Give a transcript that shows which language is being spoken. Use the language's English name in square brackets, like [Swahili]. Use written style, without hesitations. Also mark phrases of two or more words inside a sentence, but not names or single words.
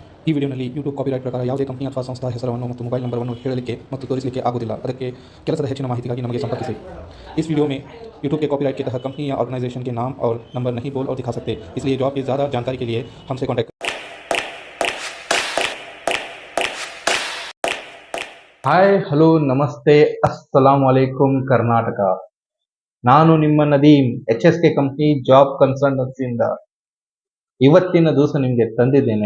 [Kannada] ಈ ವಿಡಿಯೋನಲ್ಲಿ ಯೂಟ್ಯೂಬ್ ಕಾಪಿರೈಟ್ ಪ್ರಕಾರ ಯಾವುದೇ ಕಂಪನಿ ಅಥವಾ ಸಂಸ್ಥಾ ಹೆಸರನ್ನು ಮತ್ತು ಮೊಬೈಲ್ ನಂಬರನ್ನು ಹೇಳಲಿಕ್ಕೆ ಮತ್ತು ತೋರಿಸಲಿಕ್ಕೆ ಆಗುವುದಿಲ್ಲ। ಅದಕ್ಕೆ ಕೆಲಸದ ಹೆಚ್ಚಿನ ಮಾಹಿತಿಗಾಗಿ ನಮಗೆ ಸಂಪರ್ಕಿಸಿ। [Hindi] इस वीडियो में यूट्यूब के कॉपीराइट के तहत कंपनी या ऑर्गेनाइजेशन के नाम और नंबर नहीं बोल और दिखा सकते, इसलिए जॉब की ज़्यादा जानकारी के लिए हमसे कॉन्टैक्ट। [Kannada] ಹಾಯ್ ಹಲೋ ನಮಸ್ತೆ [Arabic] السلام عليكم [Kannada] ಕರ್ನಾಟಕ। ನಾನು ನಿಮ್ಮ ನದೀಮ್ HSK ಕಂಪನಿ ಜಾಬ್ ಕನ್ಸಲ್ಟೆನ್ಸಿಯಿಂದ ಇವತ್ತಿನ ದಿವಸ ನಿಮಗೆ ತಂದಿದ್ದೇನೆ।